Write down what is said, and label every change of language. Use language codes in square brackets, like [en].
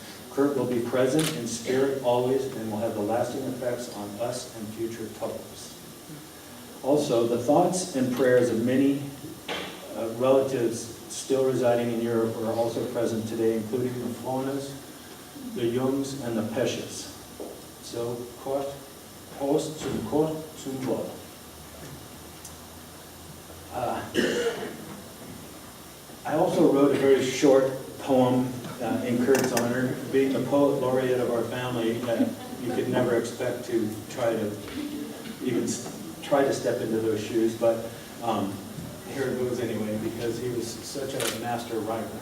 [en] Kurt will be present in spirit always and will have the lasting effects on us and future Toppels. Also, the thoughts and prayers of many relatives still residing in Europe are also present today, including the Flonas, the Jungs, and the Pesches. [de] So, Prost zum Kort zum Wohl. [en] I also wrote a very short poem in Kurt's honor. Being the poet laureate of our family, you could never expect to try to step into those shoes, but here it goes anyway, because he was such a master writer.